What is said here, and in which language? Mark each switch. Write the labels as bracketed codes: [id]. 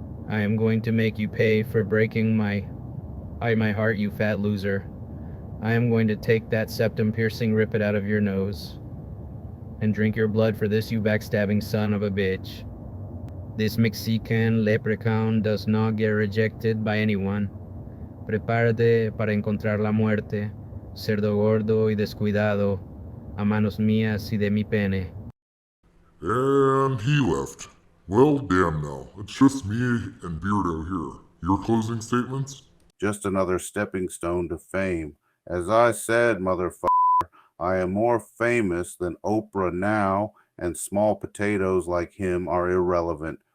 [en] I am going to make you pay for breaking my heart, you fat loser. I am going to take that septum-piercing rippet out of your nose and drink your blood for this, you backstabbing son of a bitch. This Mexican leprechaun does not get rejected by anyone. [es] Prepárate para encontrar la muerte, cerdo gordo y descuidado, a manos mías y de mi pene. [en] And he left. Well, damn now. It's just me and Beardo here. Your closing statements? Just another stepping stone to fame. As I said, motherfucker, I am more famous than Oprah now, and small potatoes like him are irrelevant.